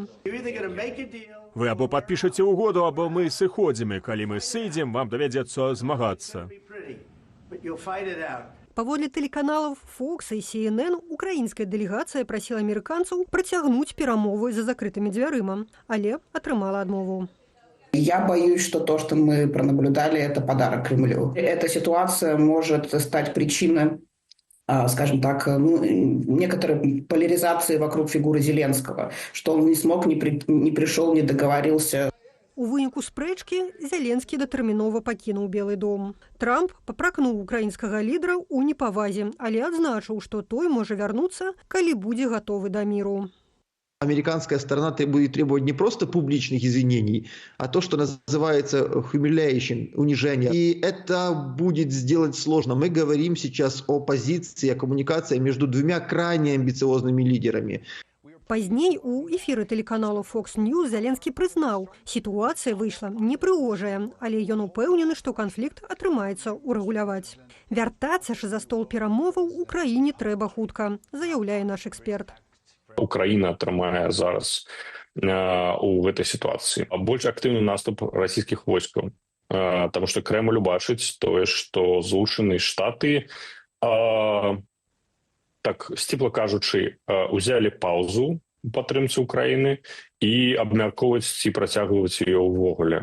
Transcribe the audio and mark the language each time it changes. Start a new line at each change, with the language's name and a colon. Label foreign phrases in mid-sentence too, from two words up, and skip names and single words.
Belarusian: Вы або падпішаце ўгоду, або мы сыходзім, і калі мы сыдзем, вам давядзецца змагацца. Паводле тэлеканалаў Fox і CNN украінская дэлегацыя прасіла амерыканцаў працягнуць перамовы за закрытымі дзвярыма, але атрымала адмову.
Russian: Я боюсь, что то, что мы пронаблюдали, это подарок Кремлю. Эта ситуация может стать причиной, скажем так, некоторой поляризации вокруг фигуры Зеленского, что он не смог, не пришел, не договорился.
Belarusian: У выніку спрэчкі Зеленскі датэрмінова пакінуў Белы дом. Трамп папракнуў украінскага лідара ў непавазе, але адзначыў, што той можа вярнуцца, калі будзе гатовы да міру.
Russian: Американская сторона будет требовать не просто публичных извинений, а то, что называется humiliation, унижение. И это будет сделать сложно. Мы говорим сейчас о позиции, о коммуникации между двумя крайне амбициозными лидерами.
Belarusian: Пазней у эфіры тэлеканалу Fox News Зеленскі прызнаў, сітуацыя выйшла непрыгожая, але ён упэўнены, што канфлікт атрымаецца ўрэгуляваць. Вяртацца ж за стол перамоваў у краіне трэба хутка, заяўляе наш эксперт. Украіна атрымае зараз у гэтай сітуацыі больш актыўны наступ расійскіх войскаў, таму што Крэмль убачыць тое, што Злучаныя Штаты, так сціпла кажучы, узялі паўзу у падтрымцы Украіны і абмяркоўваць ці працягваць яе ўвогуле.